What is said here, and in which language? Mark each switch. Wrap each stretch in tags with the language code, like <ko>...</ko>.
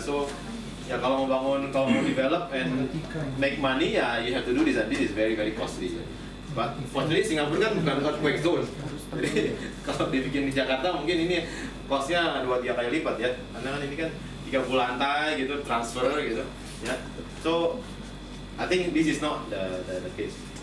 <en>So</en> <id>ya kalau mau</id> <en>develop and make money ya you have to do this, and this is very costly. But fortunately Singapura</en> <id>kan bukan</id> <en>earthquake zone.</en> <id>Jadi kalau dibikin di Jakarta mungkin ini costnya 2-3 kali lipat ya. Karena kan ini kan 30 lantai gitu, transfer gitu ya.</id> <en>So I think this is not the case.</en>